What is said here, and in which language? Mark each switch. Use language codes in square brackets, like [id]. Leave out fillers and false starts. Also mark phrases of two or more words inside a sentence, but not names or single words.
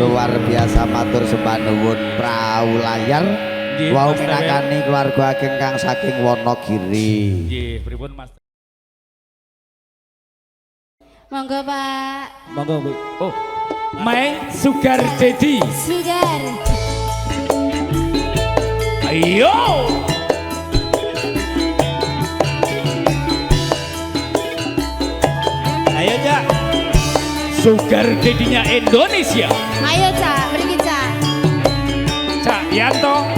[id] luar biasa [jv] matur sembah nuwun prau layar Nggih, wau Mas minangkani keluarga ageng kang saking Wonogiri. Nggih, pripun Mas? Monggo Pak. Monggo Bu. [en] Oh. My Sugar Daddy. Sugar. [jv] Ayo. Ayo Cak. [en] Sugar Daddy- [id] nya Indonesia. [jv] Ayo Cak, mriki Cak. Cak Yanto.